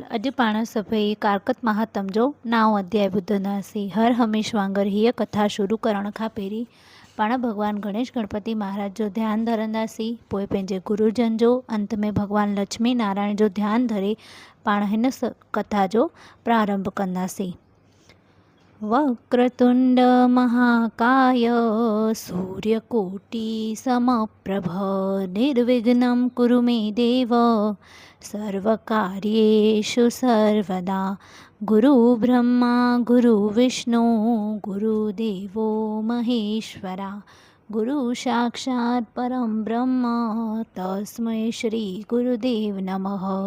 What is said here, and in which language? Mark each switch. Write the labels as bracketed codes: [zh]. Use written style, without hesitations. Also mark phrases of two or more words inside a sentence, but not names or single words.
[sd] अॼु पाण सभई कारकत महात्म जो 9 अध्याय ॿुधंदासीं। हर हमेश वांगुर हीअ कथा शुरू करण खां पहिरीं पाण भगवान गणेश गणपति महाराज जो ध्यानु धरंदासीं, पोइ पंहिंजे गुरुजन जो, अंत में भगवान लक्ष्मी नारायण जो ध्यानु धरे पाण हिन कथा जो प्रारंभ कंदासीं। [sa] वक्रतुंड महाकाय सूर्यकोटि समप्रभ निर्विघ्नं कुरु मे देव सर्वकार्येषु सर्वदा। गुरु ब्रह्मा गुरु विष्णु गुरुदेवो महेश्वरा गुरु साक्षात् परं ब्रह्म तस्मै श्री गुरुदेव नमः।